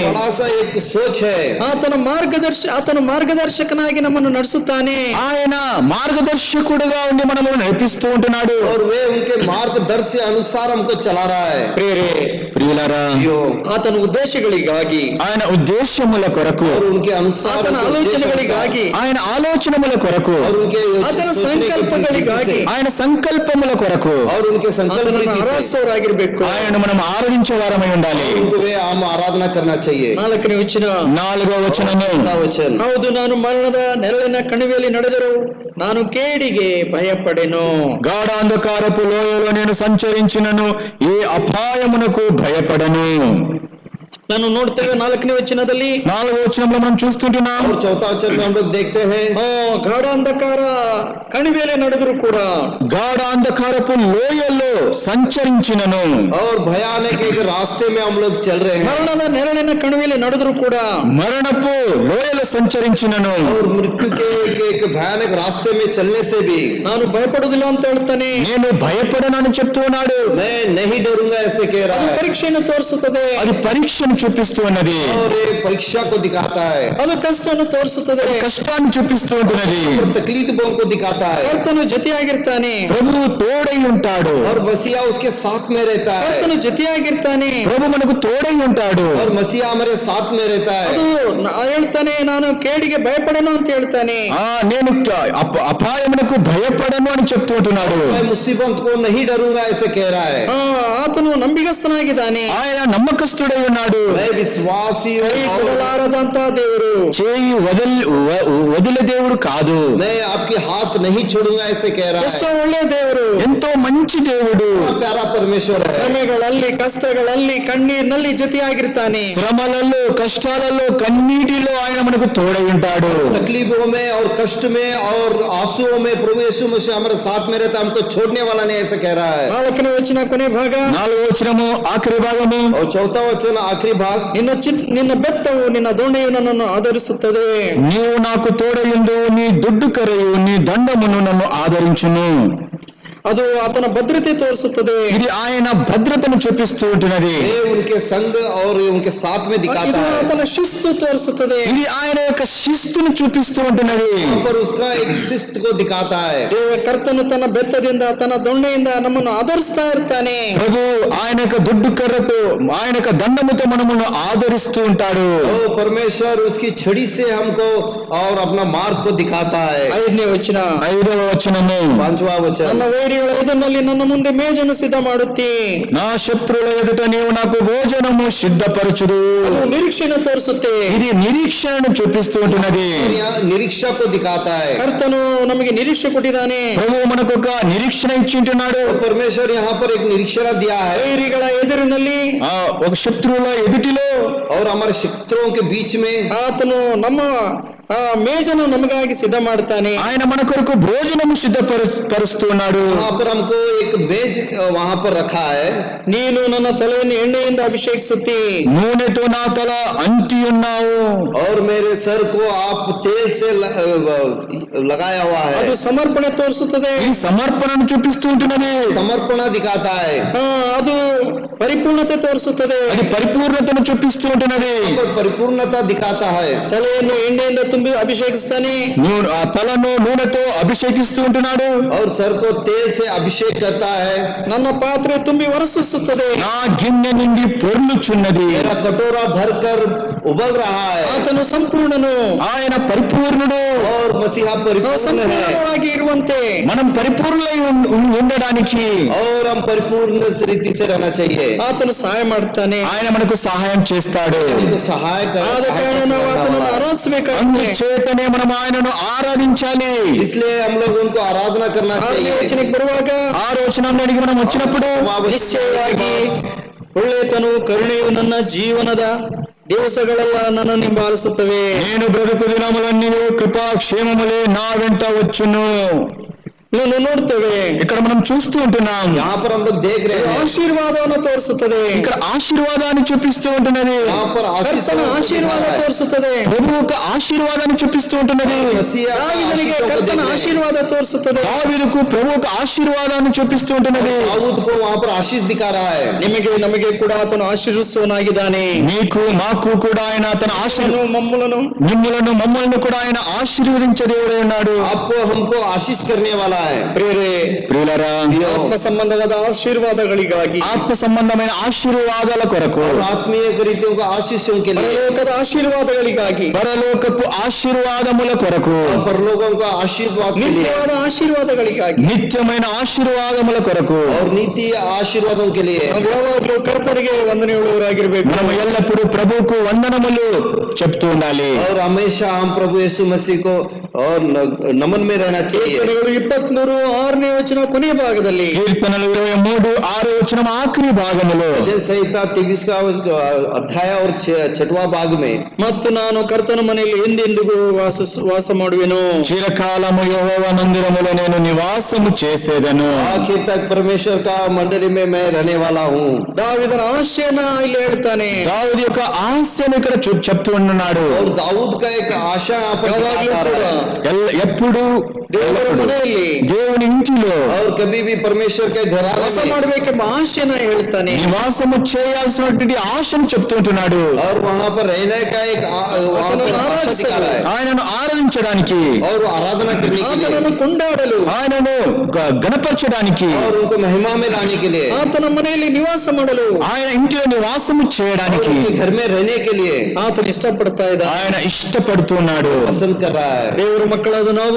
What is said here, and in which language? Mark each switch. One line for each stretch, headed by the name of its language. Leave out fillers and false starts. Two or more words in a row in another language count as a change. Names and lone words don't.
Hindi: बड़ा सा एक सोच है.
Kannada: ಆತನ ಮಾರ್ಗದರ್ಶಕನಾಗಿ ನಮ್ಮನ್ನು ನಡೆಸುತ್ತಾನೆ.
Telugu: ఆయన మార్గదర్శకుడుగా ఉండి మనము నడిపిస్తూ ఉంటున్నాడు.
Hindi: और वे उनके मार्गदर्शन अनुसार हमको चला रहा है.
Kannada: ಪ್ರಿಯರೇ,
Telugu: ప్రియులారా,
Kannada: ಆತನ ಉದ್ದೇಶಗಳಿಗಾಗಿ,
Telugu: ఆయన ఉద్దేశముల కొరకు,
Hindi: और उनके अनुसार
Kannada: ಆತನ
Hindi: उनके
Kannada: ಆಲೋಚನೆಗಳಿಗಾಗಿ,
Telugu: ఆయన ఆలోచనముల కొరకు,
Hindi: और उनके
Kannada: ಆತನ
Hindi: सोचने के
Kannada: ಸಂಕಲ್ಪಗಳಿಗಾಗಿ,
Hindi: तरीके से,
Telugu: ఆయన సంకల్పముల కొరకు
Hindi: और उनके संकल्प
Kannada: ಆತನನ್ನು
Hindi: रीति से
Kannada: ಆರಾಧಿಸುವವರಾಗಿರ್ಬೇಕು.
Telugu: ఆయనను మనం ఆరాధించే వారమై ఉండాలి.
Hindi: उनको वे हम आराधना करना चाहिए.
Kannada: 4ನೇ ವಚನ,
Telugu: 4వ వచనము,
Hindi: वचन,
Kannada: ಹೌದು, ನಾನು ಮರಣದ ನೆರಳಿನ ಕಣಿವೆಯಲ್ಲಿ ನಡೆದರೂ ನಾನು ಕೇಡಿಗೆ ಭಯಪಡೆನು.
Telugu: గాఢాంధకారపు లోయలో నేను సంచరించినను ఏ అపాయమునకు భయపడను.
Kannada: ನಾನು ನೋಡ್ತೇವೆ 4ನೇ ವಚನದಲ್ಲಿ,
Telugu: 4వ వచనంలో మనం చూస్తుంటున్నాం.
Hindi: और चौथा वचन में हम लोग देखते हैं,
Kannada: ಗಾಢಾಂಧಕಾರ ಕಣಿವೆಯಲ್ಲಿ ನಡೆದರೂ ಕೂಡ,
Telugu: గాఢాంధకారపు లోయల్లో సంచరించినను,
Hindi: और भयानक एक रास्ते में हम लोग चल रहे हैं,
Kannada: ಮರಣದ ನೆರಳಿನ ಕಣಿವೆಯಲ್ಲಿ ನಡೆದರೂ ಕೂಡ,
Telugu: మరణపు లోయలో సంచరించినను,
Hindi: और मृत्यु के एक भयानक रास्ते में चलने से भी
Kannada: ನಾನು ಭಯಪಡುವುದಿಲ್ಲ ಅಂತ ಹೇಳ್ತಾನೆ.
Telugu: నేను భయపడనని చెప్తూ ఉన్నాడు.
Hindi: मैं नहीं डरूंगा ऐसे कह रहा
Kannada: ಅದು
Hindi: है.
Kannada: ಪರೀಕ್ಷೆಯನ್ನು ತೋರಿಸುತ್ತದೆ.
Telugu: అది పరీక్షను చూపిస్తూ ఉన్నది.
Hindi: और ये परीक्षा को दिखाता है,
Kannada: ಅದು ಕಷ್ಟವನ್ನು ತೋರಿಸುತ್ತದೆ.
Telugu: కష్టాన్ని చూపిస్తూ ఉంటున్నది.
Hindi: और तकलीफों को दिखाता है.
Kannada: ಕರ್ತನು ಜೊತೆಯಾಗಿರ್ತಾನೆ.
Telugu: ప్రభువు తోడై ఉంటాడు.
Hindi: और मसीहा उसके साथ में रहता है.
Kannada: ಕರ್ತನು ಜೊತೆಯಾಗಿರ್ತಾನೆ.
Telugu: ప్రభు మనకు తోడై ఉంటాడు.
Hindi: और मसीहा हमारे साथ में रहता है.
Kannada: ಅದು ಹೇಳ್ತಾನೆ, ನಾನು ಕೇಡಿಗೆ ಭಯಪಡನು ಅಂತ ಹೇಳ್ತಾನೆ.
Telugu: నేను అపాయమునకు భయపడను అని చెప్తూ ఉంటున్నాడు.
Hindi: मैं मुसीबत को नहीं डरूंगा ऐसे कह रहा है.
Kannada: ಆತನು ನಂಬಿಗಸ್ತನಾಗಿದ್ದಾನೆ.
Telugu: ఆయన నమ్మకస్తుడై ఉన్నాడు.
Hindi: मैं विश्वासी हूँ
Kannada: ಕೈ
Hindi: और
Kannada: ಕೊಡಲಾರದಂತ ದೇವರು,
Telugu: చేయి వదిలే దేవుడు కాదు.
Hindi: मैं आपकी हाथ नहीं छोड़ूंगा ऐसे कह रहा
Kannada: ಎಷ್ಟೋ
Hindi: है.
Kannada: ಒಳ್ಳೆಯ ದೇವರು,
Telugu: ఎంతో మంచి దేవుడు.
Hindi: इतना प्यारा परमेश्वर है.
Kannada: ಶ್ರಮೆಗಳಲ್ಲಿ, ಕಷ್ಟಗಳಲ್ಲಿ, ಕಣ್ಣೀರಿನಲ್ಲಿ ಜೊತೆಯಾಗಿರ್ತಾನೆ.
Telugu: శ్రమలలో, కష్టాలలో, కన్నీటిలో ఆయన మనకు తోడై ఉంటాడు.
Hindi: तकलीफों में और कष्ट में और आंसुओं में प्रभु यीशु मसीह हमारे साथ में रहता है. हमको छोड़ने वाला नहीं ऐसे कह रहा है.
Kannada: 4ನೇ ವಚನ ಕೊನೆ ಭಾಗ,
Telugu: 4వ వచనము ఆఖరి భాగము,
Hindi: और चौथा वचन आखिरी भाग,
Kannada: ನಿನ್ನ ಬೆತ್ತವು ನಿನ್ನ ದೊಣ್ಣೆಯು ನನ್ನನ್ನು ಆಧರಿಸುತ್ತದೆ.
Telugu: నీవు నాకు తోడయుందు, నీ దుడ్డు కరయు, నీ దండమును నన్ను ఆదరించును.
Kannada: ಅದು ಆತನ ಭದ್ರತೆ ತೋರಿಸುತ್ತದೆ.
Telugu: ఇది ఆయన భద్రతను చూపిస్తూ ఉంటున్నది.
Hindi: ये उनके संग और उनके साथ में दिखाता
Kannada: ಇದು
Hindi: है.
Kannada: ಆತನ ಶಿಸ್ತು ತೋರಿಸುತ್ತದೆ.
Telugu: ఇది ఆయన యొక్క శిస్తును చూపిస్తూ ఉంటున్నది.
Hindi: यहाँ पर उसका एक शिस्त को दिखाता है.
Kannada: ಕರ್ತನು ತನ್ನ ಬೆತ್ತದಿಂದ ತನ್ನ ದೊಣ್ಣೆಯಿಂದ ನಮ್ಮನ್ನು ಆಧರಿಸ್ತಾ ಇರ್ತಾನೆ.
Telugu: ప్రభు ఆయన యొక్క దుడ్డు కర్రతో ఆయన యొక్క దండముతో మనమును ఆదరిస్తూ ఉంటాడు.
Hindi: तो परमेश्वर उसकी छड़ी से हमको और अपना मार्ग को दिखाता है.
Kannada: 5ನೇ ವಚನ,
Telugu: 5వ వచనము,
Hindi: 5वां वचन,
Kannada: ನನ್ನ ವೈರಿಗಳ ಎದುರಿನಲ್ಲಿ ನನ್ನ ಮುಂದೆ ಮೇಜನ್ನು ಸಿದ್ಧ ಮಾಡುತ್ತಿ.
Telugu: నా శత్రువుల ఎదుట నీవు నాకు భోజనము సిద్ధపరచుదు.
Kannada: ಅದು ನಿರೀಕ್ಷೆಯನ್ನು ತೋರಿಸುತ್ತೆ.
Telugu: ఇది నిరీక్షణను చూపిస్తూ ఉంటున్నది.
Hindi: यहाँ निरीक्षा को दिखाता है.
Kannada: ಕರ್ತನು ನಮಗೆ ನಿರೀಕ್ಷೆ ಕೊಟ್ಟಿದ್ದಾನೆ.
Telugu: ప్రభు మనకు ఒక నిరీక్షణ ఇచ్చి ఉంటున్నాడు.
Hindi: तो परमेश्वर यहाँ पर एक निरीक्षण दिया है.
Kannada: ವೈರಿಗಳ ಎದುರಿನಲ್ಲಿ
Telugu: ఒక శత్రువుల ఎదుటిలో
Hindi: और हमारे शत्रुओं के बीच में
Kannada: ಆತನು ನಮ್ಮ ಮೇಜನ್ನು ನಮಗಾಗಿ ಸಿದ್ಧ ಮಾಡ್ತಾನೆ.
Telugu: ఆయన మన కొరకు భోజనము సిద్ధపరుస్తూ ఉన్నాడు.
Hindi: वहाँ पर हमको एक मेज वहाँ पर रखा है.
Kannada: ನೀನು ನನ್ನ ತಲೆಯನ್ನು ಎಣ್ಣೆಯಿಂದ ಅಭಿಷೇಕಿಸುತ್ತಿ.
Telugu: నూనెతో నా తల అంటి ఉన్నావు.
Hindi: और मेरे सर को आप तेल से लगाया हुआ है.
Kannada: ಅದು ಸಮರ್ಪಣೆ ತೋರಿಸುತ್ತದೆ.
Telugu: ఈ సమర్పణను చూపిస్తూ ఉంటున్నది.
Hindi: समर्पण दिखाता है.
Kannada: ಅದು ಪರಿಪೂರ್ಣತೆ ತೋರಿಸುತ್ತದೆ.
Telugu: అది పరిపూర్ణతను చూపిస్తూ ఉంటున్నది.
Hindi: पर परिपूर्णता दिखाता है.
Kannada: ತಲೆಯನ್ನು ಎಣ್ಣೆಯಿಂದ ತುಂಬಿ ಅಭಿಷೇಕಿಸ್ತಾನೆ.
Telugu: ఆ తలను నూనెతో అభిషేకిస్తూ ఉంటున్నాడు.
Hindi: और सर को तेल से अभिषेक करता है.
Kannada: ನನ್ನ ಪಾತ್ರೆ ತುಂಬಿ ಹೊರಸೂಸುತ್ತದೆ.
Telugu: నా గిన్నె నిండి పొర్లుచున్నది.
Hindi: मेरा कटोरा भरकर उबल रहा है.
Kannada: ಆತನು ಸಂಪೂರ್ಣನು.
Telugu: ఆయన పరిపూర్ణుడు.
Hindi: और मसीहा
Kannada: ನಾವು
Hindi: परिपूर्ण है.
Kannada: ಸಂಪೂರ್ಣವಾಗಿ ಇರುವಂತೆ
Telugu: మనం పరిపూర్ణులై ఉండడానికి
Hindi: और हम परिपूर्ण रीति से रहना चाहिए.
Kannada: ಆತನು ಸಹಾಯ ಮಾಡ್ತಾನೆ.
Telugu: ఆయన మనకు సహాయం చేస్తాడు.
Hindi: हमको सहाय
Kannada: ಆದ ಕಾರಣ ನಾವು ಆತನನ್ನು ಆರಾಧಿಸಬೇಕಾಗಿದೆ.
Telugu: అందుచేతనే మనం ఆయనను ఆరాధించాలి.
Hindi: इसलिए हम लोग उनको आराधना करना
Kannada: 6ನೇ
Hindi: चाहिए.
Kannada: ವಚನಕ್ಕೆ ಬರುವಾಗ
Telugu: ఆ రోజున అడిగి మనం వచ్చినప్పుడు
Kannada: ನಿಶ್ಚಯವಾಗಿ ಒಳ್ಳೆತನು ಕರುಣೆಯು ನನ್ನ ಜೀವನದ ದಿವಸಗಳೆಲ್ಲ ನನ್ನನ್ನು ಹಿಂಬಾಲಿಸುತ್ತವೆ.
Telugu: నేను బ్రతుకు దినములన్నీ కృపాక్షేమములే నా వెంట వచ్చును.
Kannada: ಇದನ್ನು ನೋಡ್ತೇವೆ.
Telugu: ఇక్కడ మనం చూస్తూ ఉంటున్నాం.
Hindi: यहाँ पर हम लोग देख रहे हैं.
Kannada: ಆಶೀರ್ವಾದವನ್ನು ತೋರಿಸುತ್ತದೆ.
Telugu: ఇక్కడ ఆశీర్వాదాన్ని చూపిస్తూ ఉంటున్నది.
Hindi: यहाँ पर
Kannada: ಕರ್ತನ ಆಶೀರ್ವಾದ ತೋರಿಸುತ್ತದೆ.
Telugu: ప్రభు ఒక ఆశీర్వాదాన్ని చూపిస్తూ ఉంటున్నది.
Kannada: ದಾವೀದನಿಗೆ ಕರ್ತನ ಆಶೀರ್ವಾದ ತೋರಿಸುತ್ತದೆ.
Telugu: దావీదుకు ప్రభు ఒక ఆశీర్వాదాన్ని చూపిస్తూ ఉంటున్నది.
Hindi: दाऊद को वहाँ पर आशीष दिखा रहा है.
Kannada: ನಿಮಗೆ ನಮಗೆ ಕೂಡ ಆತನು ಆಶೀರ್ವಿಸುವನಾಗಿದ್ದಾನೆ.
Telugu: నీకు మాకు కూడా ఆయన తన ఆశీర్వాదం ಮಮ್ಮలను మమ్మల్ని కూడా ఆయన ఆశీర్వదించే దేవుడై ఉన్నాడు.
Hindi: आपको हमको आशीष करने वाला है.
Kannada: ಪ್ರಿಯರೇ,
Telugu: ప్రియులారా,
Kannada: ಆತ್ಮ ಸಂಬಂಧವಾದ ಆಶೀರ್ವಾದಗಳಿಗಾಗಿ,
Telugu: ఆత్మ సంబంధమైన ఆశీర్వాదాల కొరకు,
Hindi: और आत्मीय रीतियों का आशीषों के लिए,
Kannada: ಪರಲೋಕದ ಆಶೀರ್ವಾದಗಳಿಗಾಗಿ,
Telugu: పరలోకపు ఆశీర్వాదముల కొరకు,
Hindi: और परलोकों का आशीर्वाद के लिए,
Kannada: ನಿತ್ಯವಾದ ಆಶೀರ್ವಾದಗಳಿಗಾಗಿ,
Telugu: నిత్యమైన ఆశీర్వాదముల కొరకు
Hindi: और नीति आशीर्वादों के लिए
Kannada: ನಾವು ಯಾವಾಗಲೂ ಕರ್ತನಿಗೆ ವಂದನೆಯುಳ್ಳವರಾಗಿರ್ಬೇಕು.
Telugu: మనము ఎల్లప్పుడూ ప్రభువుకు వందనములు చెప్తూ ఉండాలి.
Hindi: और हमेशा हम प्रभु यीशु मसीह को और नमन में रहना चाहिए.
Kannada: ಕೀರ್ತನೆಗಳು 23:6ನೇ ವಚನ ಕೊನೆಯ ಭಾಗದಲ್ಲಿ,
Telugu: కీర్తనలు 23:6 వచనం ఆఖరి భాగములో,
Hindi: भजन संहिता 23 का अध्याय और 6वां भाग में,
Kannada: ಮತ್ತು ನಾನು ಕರ್ತನ ಮನೆಯಲ್ಲಿ ಎಂದೆಂದಿಗೂ ವಾಸ ಮಾಡುವೆನು.
Telugu: చిరకాలము యెహోవా మందిరములో నేను నివాసము చేసేదను.
Hindi: आखिर तक परमेश्वर का मंडली में मैं रहने वाला हूँ.
Kannada: ದಾವೀದನ ಆಶೆಯನ್ನ ಇಲ್ಲಿ ಹೇಳ್ತಾನೆ.
Telugu: దావీదు యొక్క ఆశను ఇక్కడ చెప్తూ ఉన్నాడు.
Hindi: और दाऊद का एक आशा यहाँ पर
Kannada: ಯಾವಾಗಲೂ
Hindi: दिखाता
Kannada: ಕೂಡ
Hindi: रहा है.
Telugu: ఎప్పుడు
Kannada: ದೇವರ ಮನೆಯಲ್ಲಿ
Telugu: దేవుని ఇంటిలో
Hindi: और कभी भी परमेश्वर के घराने
Kannada: ವಾಸ
Hindi: में
Kannada: ಮಾಡಬೇಕೆಂಬ ಆಶೆನ ಹೇಳ್ತಾನೆ.
Telugu: నివాసము చేయాల్సినటువంటి ఆశను చెప్తుంటున్నాడు.
Hindi: और वहाँ पर रहने का एक वहाँ पर आशा दिखा रहा है.
Telugu: ఆయనను ఆరాధించడానికి,
Hindi: और आराधना करने के लिए,
Kannada: ಆತನನ್ನು ಕೊಂಡಾಡಲು,
Telugu: ఆయనను గణపరచడానికి,
Hindi: और उनको महिमा में लाने के लिए,
Kannada: ಆತನ ಮನೆಯಲ್ಲಿ ನಿವಾಸ ಮಾಡಲು,
Telugu: ఆయన ఇంటిలో నివాసము
Hindi: और
Telugu: చేయడానికి
Hindi: उसके घर में रहने के लिए
Kannada: ಆತನು ಇಷ್ಟಪಡ್ತಾ ಇದ್ದ.
Telugu: ఆయన ఇష్టపడుతున్నాడు.
Hindi: पसंद कर रहा है.
Kannada: ದೇವರ ಮಕ್ಕಳಾದ ನಾವು